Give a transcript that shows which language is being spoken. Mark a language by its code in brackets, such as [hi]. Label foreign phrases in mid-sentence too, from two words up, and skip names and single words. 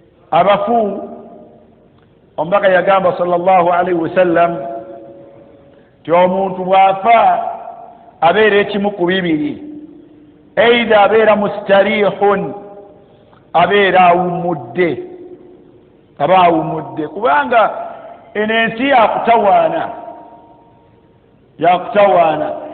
[lg] Abafu, omubaka yagamba [ar] صلى الله عليه وسلم, [lg] nti omuntu bw'afa abeera ekimu ku bibiri, either abeera mustarihun, abeera awumudde, aba awumudde, kubanga eno ensi yakutawaana, yakutawaana.